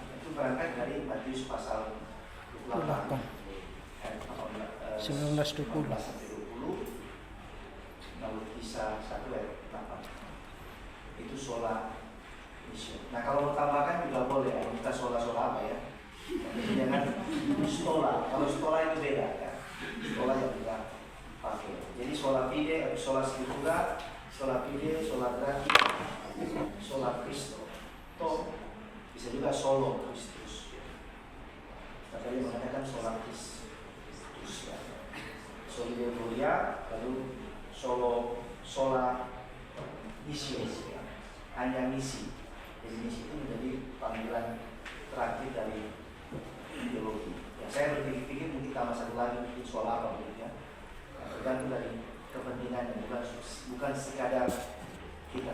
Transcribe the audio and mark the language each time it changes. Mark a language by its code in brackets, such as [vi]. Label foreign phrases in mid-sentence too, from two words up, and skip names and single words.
[id] Itu berangkat dari Matius pasal 28 19-20 lalu Kisah 1 ayat 8. [la] Itu sola missio. [id] Nah kalau mau tambahkan juga boleh ya, kita sola apa ya, jangan stola. Kalau stola itu beda ya, stola yang kita pakai. [la] Jadi sola fide, sola scriptura, sola fide, sola gratia, sola Cristo. [id] Toh bisa juga solo Kristus. Tadi mengatakan sola Kristus ya. [la] Sola gloria, [id] lalu sola misi, ya. Hanya misi. Jadi misi itu menjadi panggilan terakhir dari ideologi. Ya, saya berpikir mungkin tambah satu lagi mungkin soal apa begitu ya. Tergantung dari kepentingannya, bukan sekadar kita